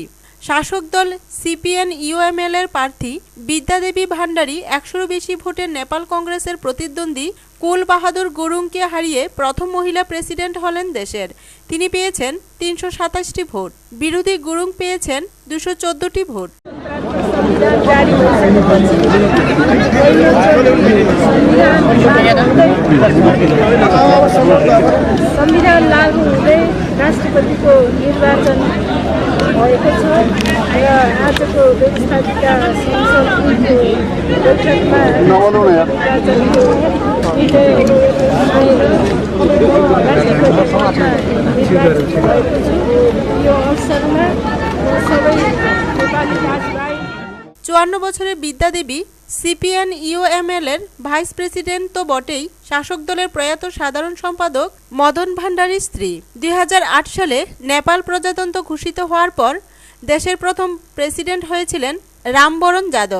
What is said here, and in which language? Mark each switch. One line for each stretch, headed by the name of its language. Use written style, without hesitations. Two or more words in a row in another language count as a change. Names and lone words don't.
Bangla: শাসক দল CPN-UML এর প্রার্থী বিদ্যা দেবী ভান্ডারী 100-রও বেশি ভোটে নেপাল কংগ্রেসের প্রতিদ্বন্দ্বী কুল বাহাদুর গুরুংকে হারিয়ে প্রথম মহিলা প্রেসিডেন্ট হলেন দেশের। তিনি পেয়েছেন 327টি ভোট, বিরোধী গুরুং পেয়েছেন 214টি ভোট।
Nepali: संविधान लागू हुँदै राष्ट्रपतिको निर्वाचन भएको छ र आजको व्यवस्थापिका संसदको बैठकमा निर्वाचनको विजयहरू आएर राष्ट्रपति पदमा निर्वाचित भएको छु। यो अवसरमा सबै नेपाली दाजुभाइ।
Bangla: 54 বছরের বিদ্যা দেবী CPN-UML এর
English: vice president
Bangla: তো বটেই, শাসক দলের প্রয়াত সাধারণ সম্পাদক মদন ভান্ডারীর স্ত্রী। 2008 সালে নেপাল প্রজাতন্ত্র ঘোষিত হওয়ার পর দেশের প্রথম প্রেসিডেন্ট হয়েছিলেন রামবরণ যাদব।